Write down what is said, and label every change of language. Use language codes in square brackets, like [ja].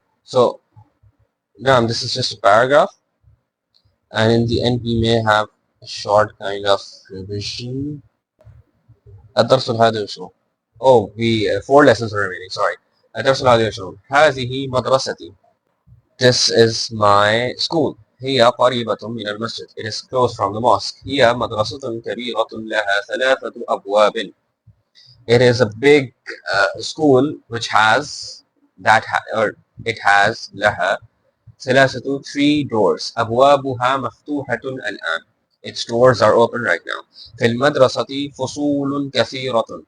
[en] So now this is just a paragraph, and in the end we may have a short kind of revision. [ar] الدرس الحادي والعشرون. [en] Oh, we 4 lessons are remaining. [ar] Sorry. الدرس الحادي والعشرون. هذه مدرستي. [en] This is my school. [ar] هي قريبة من المسجد. [en] It is close from the mosque. [ar] هي مدرسة كبيرة لها 3 أبواب. [en] It is a big school which has it has [ar] لها [en] 3 doors. [ar] أبوابها مفتوحة الآن. [en] Its doors are open right now. [ar] في المدرسة فصول كثيرة.